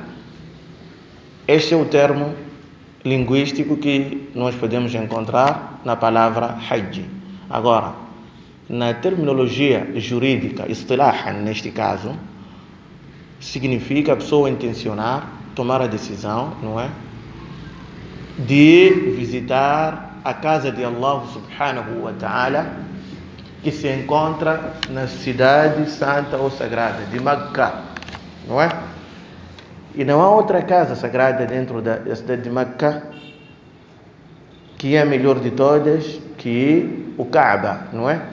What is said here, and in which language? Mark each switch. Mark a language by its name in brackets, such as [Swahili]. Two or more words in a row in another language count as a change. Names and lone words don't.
[Portuguese] Este é o termo linguístico que nós podemos encontrar na palavra Hajj. Agora, na terminologia jurídica, istilahan neste caso, significa a pessoa intencionar, tomar a decisão, não é? De visitar a casa de Allah [Arabic] سبحانه وتعالى, [Portuguese] que se encontra na cidade santa ou sagrada de Meca, não é? E não há outra casa sagrada dentro da cidade de Meca que é a melhor de todas, que o Kaaba, não é?